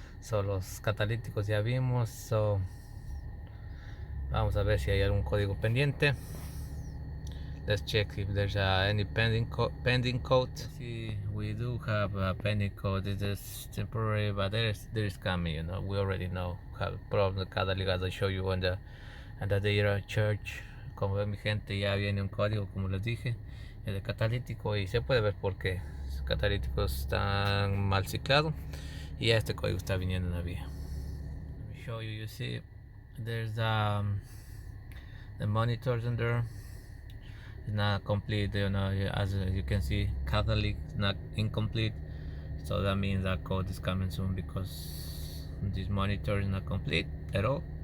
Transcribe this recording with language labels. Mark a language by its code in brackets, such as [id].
[es] Los catalíticos ya vimos, vamos a ver si hay algún código pendiente. [en] Let's check if there's any pending code. See, we do have a pending code. This is temporary, but there is coming. We already know have problem with catalytic, as I show you on the data chart. [es] Como ven, mi gente, ya viene un código, como les dije, el de catalítico, y se puede ver por qué los catalíticos están mal ciclados, y ya este código está viniendo en la vía. [en] Let me show you. You see, there's the monitors in there. It's not complete, as you can see, catalytic is not incomplete, so that means that code is coming soon, because this monitor is not complete at all.